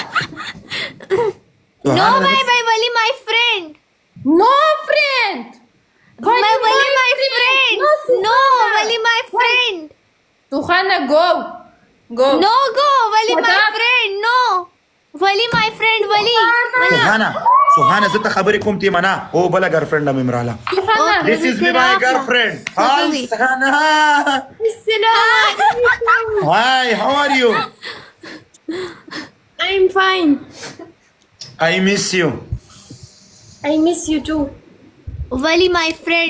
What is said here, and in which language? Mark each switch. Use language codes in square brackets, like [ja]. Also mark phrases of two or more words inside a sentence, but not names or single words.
[en] No, bye, Wali, my friend. No friend! Wali, my friend. No, Wali, my friend. Suhana, go! No, go, Wali, Shut my up. friend. No. Wali, my friend, Wali. Suhana, [ps] زه ته خبرې کوم تی منا او بل girlfriend مې مراله. [en] Suhana! This is my girlfriend. Hi, Suhana. Hi, how are you? I'm fine. I miss you. I miss you too. Wali, my friend.